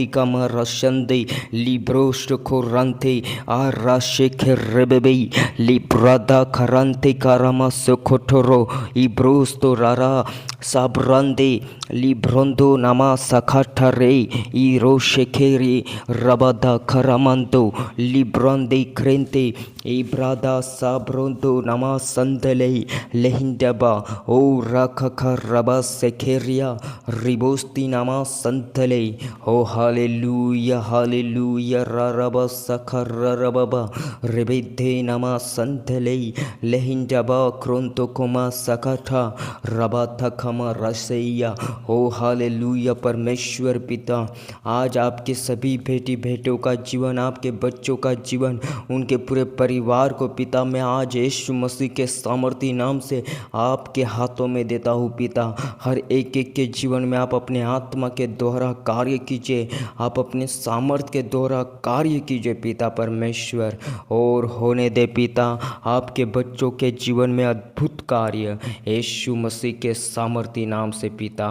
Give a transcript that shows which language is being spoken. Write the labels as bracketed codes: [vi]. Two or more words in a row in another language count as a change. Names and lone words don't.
[en] कमा रशंदे लिब्रोस्ट खोरंते आ राशेखे रेबेबे ले ब्रादा खरंते कारामा सोखोटोरो इब्रोस्तो रारा साब्रांदे लिब्रोंदो नमा सखाठरे इरो शेखेरी रबदा खरामंदो लिब्रोंदे क्रेंते Ibrada sabrondo nama sandele lehindaba o rakakaraba sekeria ribosti nama santale. Oh hallelujah, hallelujah, raraba sakararababa rebede nama santale lehindaba kronto koma sakata रबाथा खमा रसैया। [hi] हो हालेलुया परमेश्वर पिता, आज आपके सभी बेटी बेटों का जीवन, आपके बच्चों का जीवन, उनके पूरे परिवार को पिता मैं आज यीशु मसीह के सामर्थी नाम से आपके हाथों में देता हूँ पिता। हर एक एक के जीवन में आप अपने आत्मा के द्वारा कार्य कीजिए, आप अपने सामर्थ्य के द्वारा कार्य कीजिए पिता परमेश्वर, और होने दे पिता आपके बच्चों के जीवन में अद्भुत कार्य यीशु मसीह के सामर्थी नाम से पिता।